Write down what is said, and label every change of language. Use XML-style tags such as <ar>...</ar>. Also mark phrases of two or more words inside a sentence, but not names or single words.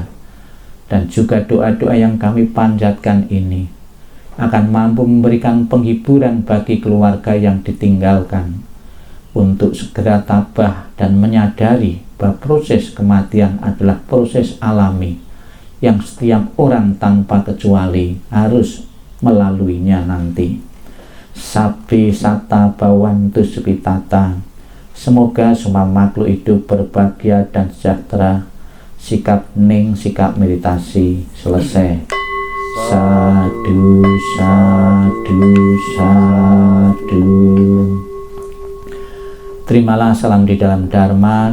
<id>Dan juga doa-doa yang kami panjatkan ini akan mampu memberikan penghiburan bagi keluarga yang ditinggalkan untuk segera tabah dan menyadari bahwa proses kematian adalah proses alami yang setiap orang tanpa kecuali harus melaluinya nanti.</id> <pi>Sabi sata bawantu supitata.</pi> <id>Semoga semua makhluk hidup berbahagia dan sejahtera. Sikap hening, sikap meditasi selesai.</id> <pi>Sadu, sadu, sadu.</pi> <id>Terimalah salam di dalam Dharma.</id>